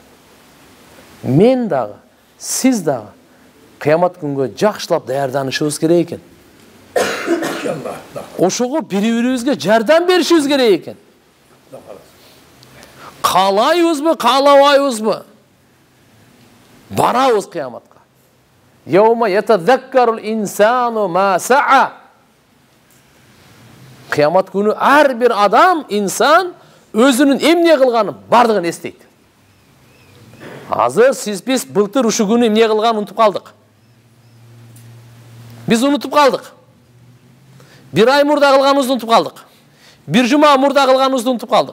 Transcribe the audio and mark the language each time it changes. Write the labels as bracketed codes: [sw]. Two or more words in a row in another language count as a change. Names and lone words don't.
[ky] Мен дагы, сиз дагы кыямат күнгө жакшылап даярданышыбыз керек экен. Ошого бири-бирибизге жардам беришибиз керек экен. Каалайбызбы, каалабайбызбы? Барабыз кыяматка. [ar] يوم يتذكر الإنسان ما سعى. [ky] Кыямат күнү ар бир адам, инсан өзүнүн эмне кылганын бардыгын эстейт. Азыр сиз биз былтыр ушу күнү эмне кылганын унутуп калдык. Биз унутуп калдык. Бир ай мурда кылганыбызды унутуп калдык. Бир жума мурда кылганыбызды унутуп калдык.